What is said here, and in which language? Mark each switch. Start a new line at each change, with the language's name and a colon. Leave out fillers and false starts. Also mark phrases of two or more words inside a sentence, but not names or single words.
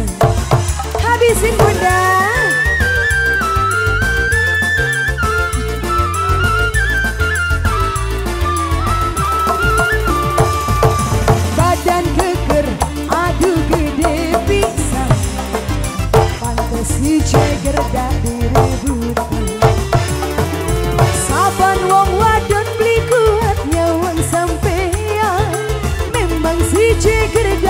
Indonesian: Habisin bunda. Badan keker, aduh gede bisa, pantes si ceger dari rebutan.
Javanese: Saban wong wadon beli kuat nyawang sampean,
Indonesian: memang si ceger